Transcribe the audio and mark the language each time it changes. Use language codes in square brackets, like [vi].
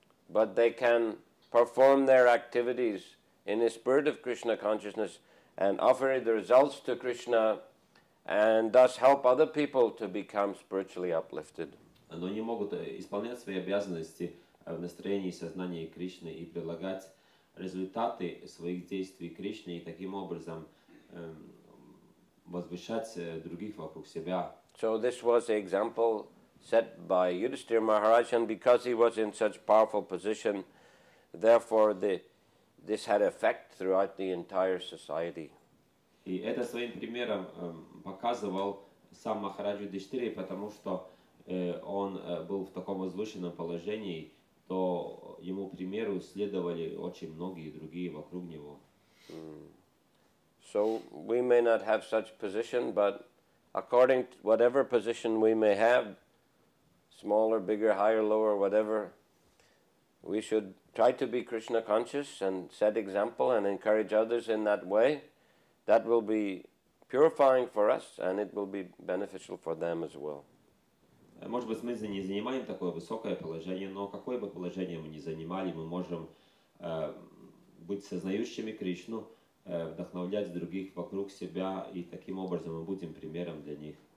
[en] But they can perform their activities in a spirit of Krishna consciousness and offer the results to Krishna and thus help other people to become spiritually uplifted. [ru] Но они могут исполнять свои обязанности в настроении сознания Кришны и предлагать результаты своих действий Кришне и таким образом возвышать других вокруг себя. [en] So this was the example set by Yudhishthira Maharaj, and because he was in such powerful position, therefore this had effect throughout the entire society. [ru] И это своим примером показывал сам Махарадж Юдхиштира, потому что он был в таком возвышенном положении, то ему примеру следовали очень многие другие вокруг него. [en] So we may not have such position, but according to whatever position we may have, smaller, bigger, higher, lower, whatever, we should try to be Krishna conscious and set example and encourage others in that way. That will be purifying for us and it will be beneficial for them as well. [ru] Может быть, мы не занимаем такое высокое положение, но какое бы положение мы ни занимали, мы можем быть сознающими Кришну, вдохновлять других вокруг себя, и таким образом мы будем примером для них.